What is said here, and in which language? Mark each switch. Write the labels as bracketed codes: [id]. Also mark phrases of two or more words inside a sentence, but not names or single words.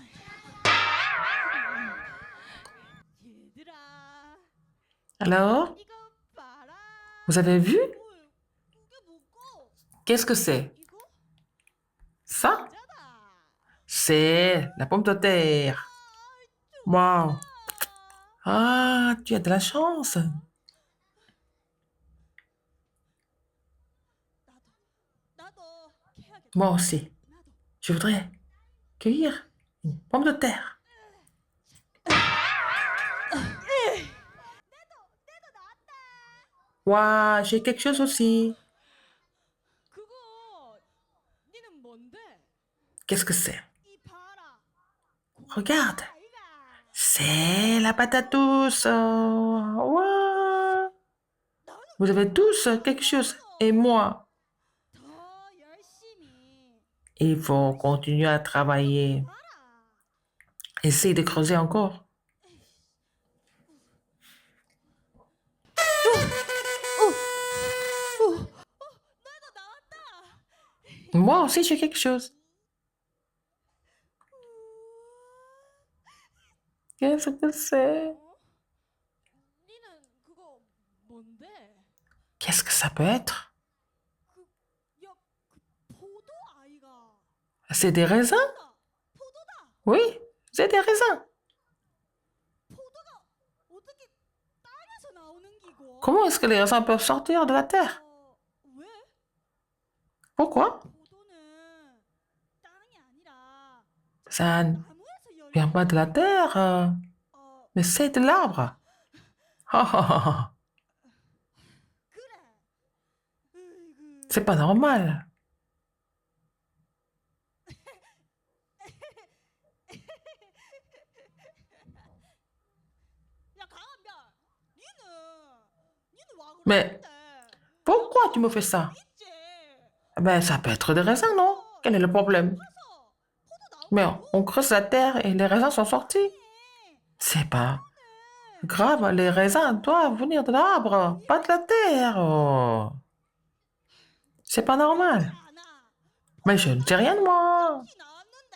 [fr] Alors, Vous avez vu? [ko] 이게 뭐고? [fr] Qu'est-ce que c'est? [ko] 이거? [fr] Ça? [ko] 짜다. [fr] C'est la pomme de terre. Wow. Ah, tu as de la chance. [ko] 나도 캐야겠다. [fr] Moi aussi. [ko] 나도. [fr] Je voudrais cueillir une pomme de terre. Waouh, j'ai quelque chose aussi. [ko] 그거 니는 뭔데? [fr] Qu'est-ce que c'est? [ko] 이 봐라. [fr] Regarde. [ko] 아이가. [fr] C'est la patate douce. Wow. Vous avez tous quelque chose. Et moi, [ko] 더 열심히 [fr] il faut continuer à travailler. [ko] 봐라. [fr] Essaye de creuser encore. [ko] 나도 나왔다. [fr] Moi aussi, j'ai quelque chose. Qu'est-ce que c'est? [ko] 니는 그거 뭔데? [fr] Qu'est-ce que ça peut être? [ko] 야, 그 포도 아이가. [fr] C'est des raisins? [ko] 포도다. [fr] Oui, c'est des raisins. [ko] 포도가 어떻게 땅에서 나오는 기고? [fr] Comment est-ce que les raisins peuvent sortir de la terre? [ko] 왜? [fr] Pourquoi? [ko] 포도는 땅이 아니라 [fr] Ça ne [ko] 나무에서 열린 [fr] vient pas de la terre, [ko] 어, [fr] mais c'est de l'arbre. [ko] 그래. 으이그. [fr] C'est pas normal. [ko] 야, 강한별. 니는 와 [fr] Mais- [ko] 그러는데? [fr] Pourquoi tu me fais ça? [ko] 있지. [fr] Ben, ça peut être des raisins, non? Quel est le problème? [ko] 그래서 포도 나오고 [fr] Mais on creuse la terre et les raisins sont sortis. C'est pas grave, les raisins doivent venir de l'arbre, pas de la terre. Oh. C'est pas normal. [ko] 않아. [fr] Mais je ne sais rien de moi. [ko] 티 나왔는데.